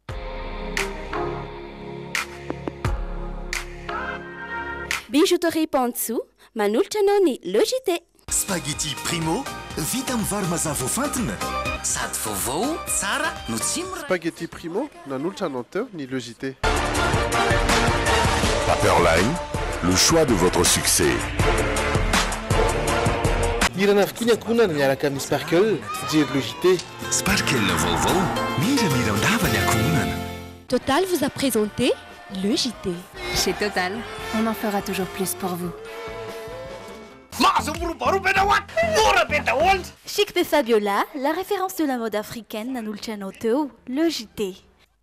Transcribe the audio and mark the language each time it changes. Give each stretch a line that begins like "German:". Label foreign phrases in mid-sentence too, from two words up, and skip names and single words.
Malagasy: Bijouterie Pantso manolotra anao ny Logité. Spaghetti Primo, vita amin'ny vary mazava voafantina sady vaovao tsara no tsy mora. Spaghetti Primo nanolotra anao teo ny Logité.
French: Paperline, le choix de votre succès.
Malagasy: Mirana avokoa ny ankohonana miaraka amin'ny Sparkle, jery Logité. Sparkle vaovao, mira ndava ny ankohonana.
French: Total vous a présenté le JT. Chez Total, on en fera toujours plus pour vous. Chic de Fabiola, la référence de la mode africaine,
Malagasy: Nanulchano Teo,
French: le JT.